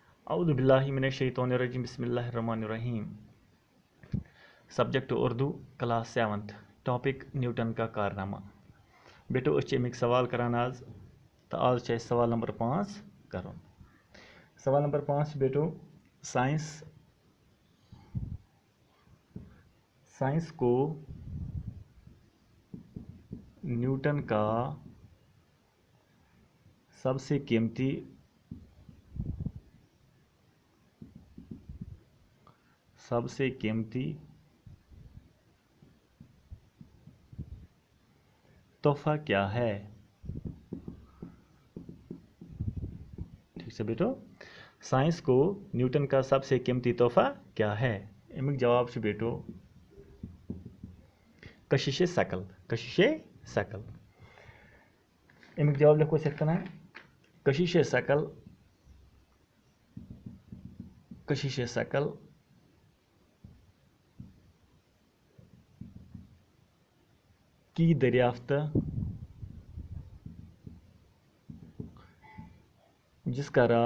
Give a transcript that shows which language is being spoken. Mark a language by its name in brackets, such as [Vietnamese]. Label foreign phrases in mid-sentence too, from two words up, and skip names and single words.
[Arabic] اعوذ باللہ من الشیطان الرجیم بسم اللہ الرحمن الرحیم. [English] Subject Urdu class 7th topic [Urdu] نیوٹن کا کارنامہ. [Kashmiri] بیٹو أسۍ چھِ امیک سوال کران آز تو آز چھِ اَسہِ سوال نمبر 5 کرُن. [Urdu] سوال نمبر 5 چھِ بیٹو سائنس کو نیوٹن کا سب سے قیمتی تحفہ کیا ہے؟ ٹھیک سے بیٹو، سائنس کو نیوٹن کا سب سے قیمتی تحفہ کیا ہے؟ [Kashmiri] امیک جواب چھُ بیٹو کشش ثقل. امیک جواب لکھو أسۍ یِتھ کٔنۍ کشش ثقل [Urdu] کی دریافت جس کا